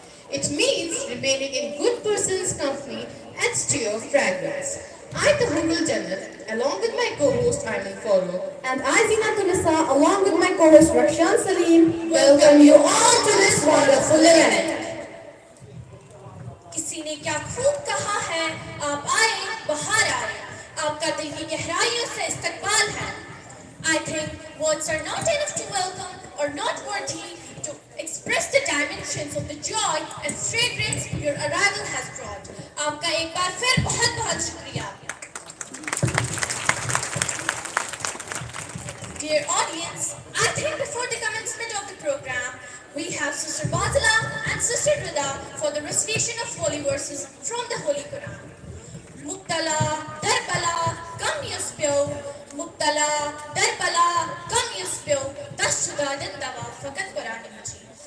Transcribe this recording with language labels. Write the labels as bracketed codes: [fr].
[en] It means remaining in good person's company adds to your fragrance. I, the humble Jannat, along with my co-host Ayman Farooq, And I, Zina Tunisa, along with my co-host Rakshan Salim, welcome you all to this wonderful event. [hi] किसी ने क्या खूब कहा है, आप आए बाहर आए, आपका दिल की गहराइयों से इस्तकबाल है. [en] I think words are not enough to welcome or not worthy to express the dimensions of the joy and fragrance your arrival has brought. [hi] आपका एक बार फिर बहुत बहुत शुक्रिया. [en] Dear audience, I think before the commencement of the program, we have Sister Bazila and Sister Rida for the recitation of holy verses from the Holy Quran. Muktala, Darbala, Kam Yuspyo, Muktala, Darbala, Kam Yuspyo, Tashuda Dindawa, Fakat Quran Majid.